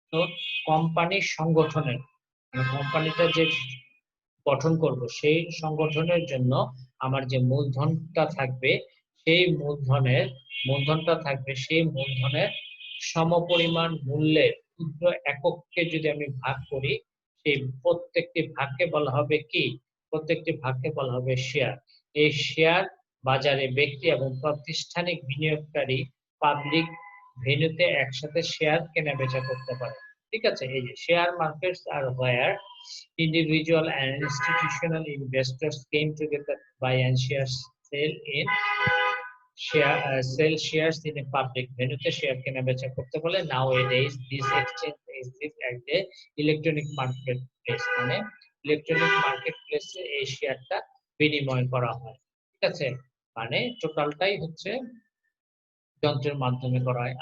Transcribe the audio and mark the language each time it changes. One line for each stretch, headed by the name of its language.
Bangla: তো কোম্পানির সংগঠনের, কোম্পানিটা যে গঠন করব, সেই সংগঠনের জন্য আমার যে মূলধনটা থাকবে, সেই মূলধনটা থাকবে সেই মূলধনের সমপরিমাণ মূল্যের ক্ষুদ্র এককে যদি আমি ভাগ করি, সেই প্রত্যেকটি ভাগকে বলা হবে কি? প্রত্যেকটি ভাগকে বলা হবে শেয়ার। এই শেয়ার বাজারে ব্যক্তি এবং প্রাতিষ্ঠানিক বিনিয়োগকারী পাবলিক ভেন্যুতে একসাথে শেয়ার কেনা বেচা করতে পারে। ঠিক আছে? এই যে
English: share markets are where individual and institutional investors came together to buy and sell in sell shares in a public venue
Bangla: তে শেয়ার কেনা বেচা করতে বলে।
English: Nowadays this exchange is at the electronic marketplace,
Bangla: মানে ইলেকট্রনিক মার্কেটপ্লেসে এই শেয়ারটা বিনিময় করা হয়। ঠিক আছে, মানে টোটালটাই হচ্ছে যন্ত্রের মাধ্যমে করা হয়।